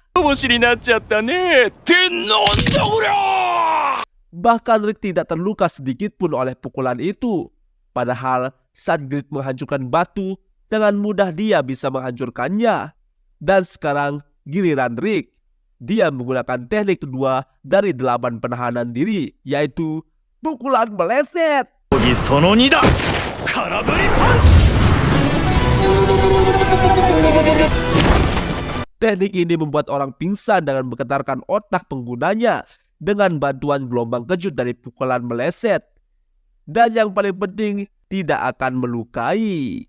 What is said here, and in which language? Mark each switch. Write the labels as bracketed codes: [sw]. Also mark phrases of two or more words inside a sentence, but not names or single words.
[id] Bahkan Rick tidak terluka sedikit pun oleh pukulan itu. Padahal saat Great menghancurkan batu, dengan mudah dia bisa menghancurkannya. Dan sekarang giliran Rick. Dia menggunakan teknik kedua dari 8 penahanan diri, yaitu pukulan meleset. [ja] その2だ空振りパンチ [id] Teknik ini membuat orang pingsan dengan menggetarkan otak penggunanya dengan bantuan gelombang kejut dari pukulan meleset. Dan yang paling penting, tidak akan melukai.